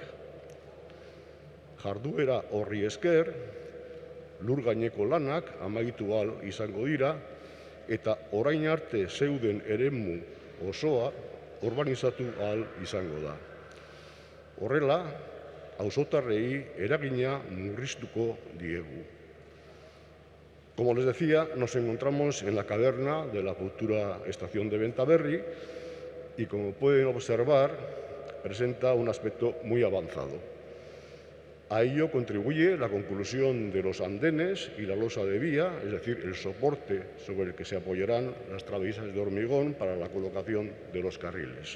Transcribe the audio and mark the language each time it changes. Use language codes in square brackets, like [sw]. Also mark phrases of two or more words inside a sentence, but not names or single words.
[eu] Jarduera horri esker, lur gaineko lanak amaitu ahal izango dira, eta orain arte zeuden eremu osoa urbanizatu ahal izango da. Horrela, auzotarrei eragina murriztuko diegu. [es] Como les decía, nos encontramos en la caverna de la futura estación de Bentaberri y, como pueden observar, presenta un aspecto muy avanzado. A ello contribuye la conclusión de los andenes y la losa de vía, es decir, el soporte sobre el que se apoyarán las traviesas de hormigón para la colocación de los carriles.